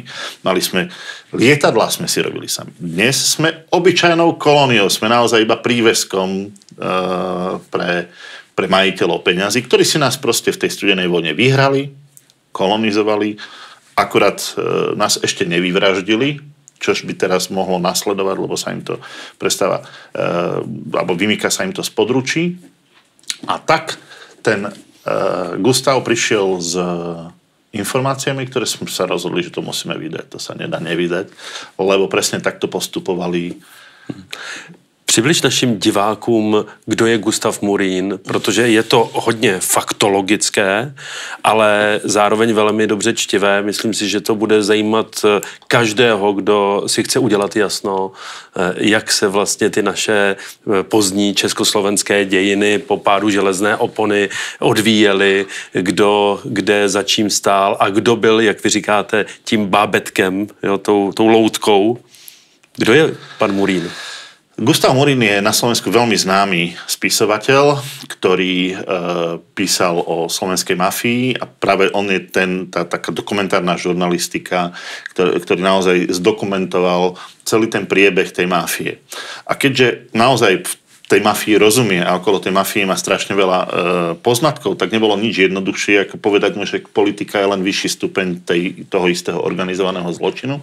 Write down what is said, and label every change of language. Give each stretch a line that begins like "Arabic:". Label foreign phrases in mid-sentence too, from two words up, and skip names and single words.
Slovak: Mali sme lietadlá, sme si robili sami. Dnes sme obyčajnou kolóniou, sme naozaj iba príveskom pre majiteľov peňazí, ktorí si nás proste v tej studenej vojne vyhrali, kolonizovali, akurát nás ešte nevyvraždili, čož by teraz mohlo nasledovať, lebo sa im to prestáva, alebo vymýka sa im to z područí. A tak ten Gustav prišiel s informáciami, ktoré sme sa rozhodli, že to musíme vydať. To sa nedá nevydať, lebo presne takto postupovali.
Czech: Přibliž našim divákům, kdo je Gustav Morín, protože je to hodně faktologické, ale zároveň velmi dobře čtivé. Myslím si, že to bude zajímat každého, kdo si chce udělat jasno, jak se vlastně ty naše pozdní československé dějiny po pádu železné opony odvíjely, kdo kde za čím stál a kdo byl, jak vy říkáte, tím bábetkem, jo, tou loutkou. Kdo je pan Morín?
Slovak: Gustav Morín je na Slovensku veľmi známy spisovateľ, ktorý písal o slovenskej mafii a práve on je tá taká dokumentárna žurnalistika, ktorý naozaj zdokumentoval celý ten priebeh tej mafie. A keďže naozaj v tej mafii rozumie a okolo tej mafie má strašne veľa poznatkov, tak nebolo nič jednoduchšie, ako povedať mu, že politika je len vyšší stupeň toho istého organizovaného zločinu.